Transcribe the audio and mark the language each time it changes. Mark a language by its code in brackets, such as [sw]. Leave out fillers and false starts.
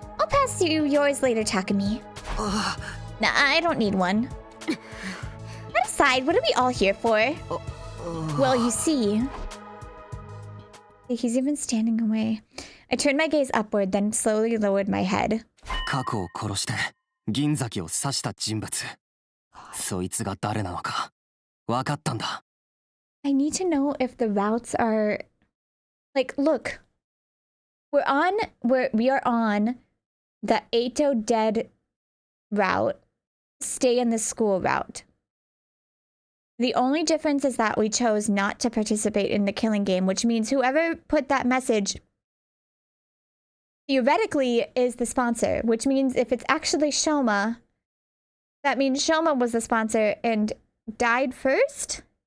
[en] I'll pass you yours later, Takumi. Nah, I don't need one. That aside, what are we all here for? Well, you see... He's even standing away. I turned my gaze upward, then slowly lowered my head. [ja] Kakoを殺して銀崎を刺した人物。そいつが誰なのか分かったんだ。 [en] I need to know if the routes are... Like, look. We are on the Eito dead route. Stay in the school route. The only difference is that we chose not to participate in the killing game, which means whoever put that message theoretically is the sponsor, which means if it's actually Shoma, that means Shoma was the sponsor and died first?